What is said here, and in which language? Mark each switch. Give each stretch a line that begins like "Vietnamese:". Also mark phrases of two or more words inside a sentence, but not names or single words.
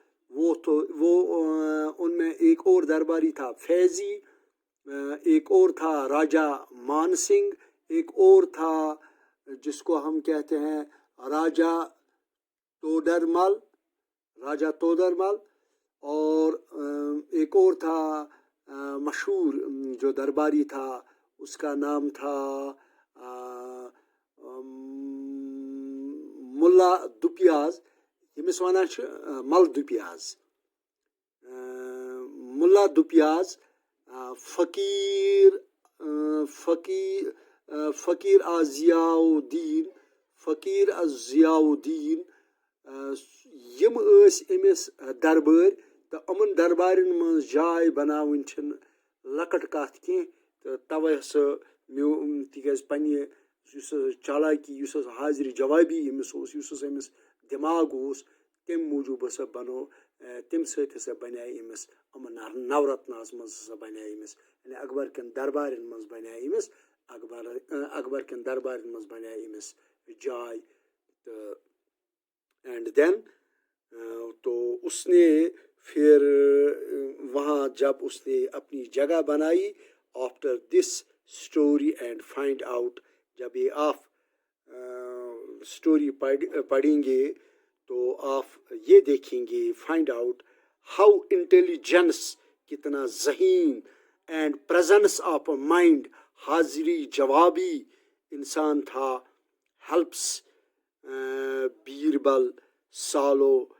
Urdu: ان میں ایک اور درباری تھا فیضی, ایک اور تھا راجہ مان سنگھ, ایک اور تھا جس کو ہم کہتے ہیں راجہ تودرمل, اور ایک اور تھا مشہور جو درباری تھا, اس کا نام تھا
Kashmiri: ملا دپیاز, یمس ونان مل دپیاز, ملا دپیاز, فقیر ضیاء الدین, یم ٲسۍ أمِس دربٲرۍ. تہٕ یِمن دربارن منٛز جاے بناوٕنۍ چھنہٕ لۄکٕٹ کتھ کینٛہہ. تہٕ توے ہسا تِکیازِ پننہِ یُس چالاکی, یُس ہسا حاضری جوابی أمِس اوس, یُس ہسا أمِس دٮ۪ماغ اوس, تمہِ موٗجوٗب ہسا تمہِ سۭتۍ ہسا بنے أمِس یِمن نورتناہس منٛز ہسا بنے أمِس, یعنی اکبر کٮ۪ن دربارن منٛز بنے أمِس اکبر کٮ۪ن دربارن منٛز بنے أمِس جاے.
Urdu: تہٕ
English: and then
Urdu: تو اس نے پھر وہاں جب اس نے اپنی جگہ بنائی, آفٹر
English: this story and find out,
Urdu: جب یہ آپ اسٹوری پڑھیں گے تو آپ یہ دیکھیں گے,
English: find out how intelligence,
Urdu: کتنا ذہین,
English: and presence of mind,
Urdu: حاضری جوابی انسان تھا,
English: helps Birbal solve